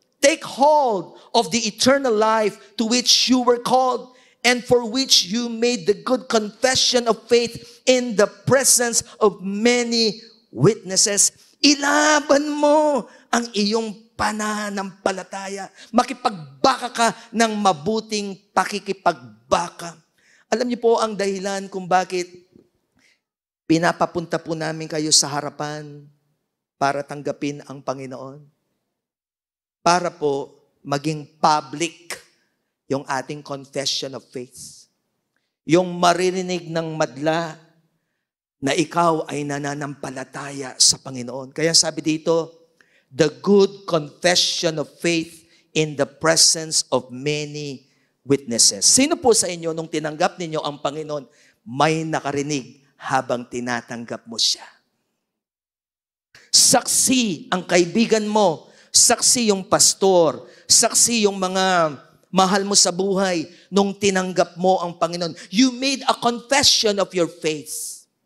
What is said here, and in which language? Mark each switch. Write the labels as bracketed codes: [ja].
[en] take hold of the eternal life to which you were called and for which you made the good confession of faith in the presence of many witnesses. [tl] Ilaban mo ang iyong pananampalataya. Makipagbaka ka ng mabuting pakikipagbaka. Alam niyo po ang dahilan kung bakit pinapapunta po namin kayo sa harapan para tanggapin ang Panginoon. Para po maging public yung ating confession of faith. Yung maririnig ng madla na ikaw ay nananampalataya sa Panginoon. Kaya sabi dito, [en] the good confession of faith in the presence of many witnesses. [tl] Sino po sa inyo nung tinanggap ninyo ang Panginoon, may nakarinig habang tinatanggap mo siya? Saksi ang kaibigan mo, saksi yung pastor, saksi yung mga mahal mo sa buhay nung tinanggap mo ang Panginoon. [en] You made a confession of your faith.